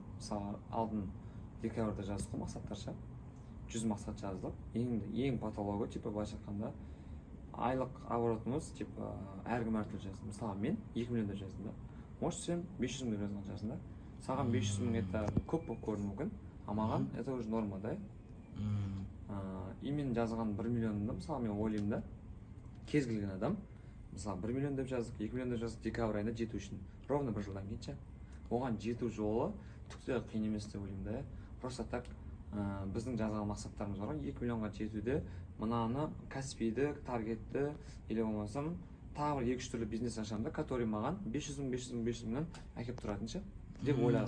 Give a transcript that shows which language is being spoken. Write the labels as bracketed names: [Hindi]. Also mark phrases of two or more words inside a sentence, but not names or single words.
[Kazakh] Мысалы, алдын декабрьда жаздық қой мақсаттарша. 100 мақсат жаздық. Ең патологы, типа, былайша айтқанда, айлық оборотымыз, типа, әркім әртүрлі жазды. Мысалы, мен 2 миллион деп жаздым да. Может, сен 500 мың деп жазған жаздың да. Саған 500 мың это көп болып көрінуі мүмкін, а маған [Russian] это уже норма, [Kazakh] да? И мен жазған 1 миллионымда, мысалы, мен ойлаймын да, кез келген адам, мысалы, 1 миллион деп жаздық, 2 миллион деп жаздық, декабрь айында жету үшін. Ровно 1 жылдан кейін ше. Оған жету жолы түкте қиын емес деп ойлаймын да. [Russian] Просто так [Kazakh] біздің жазған мақсаттарымыз бар ғой, 2 миллионға жетуде мынаны кәсіпиді, таргетті, или болмасам тағы 2-3 түрлі бизнес ашамын да, который маған 500 мыңнан әкеп тұратын ше деп ойладым.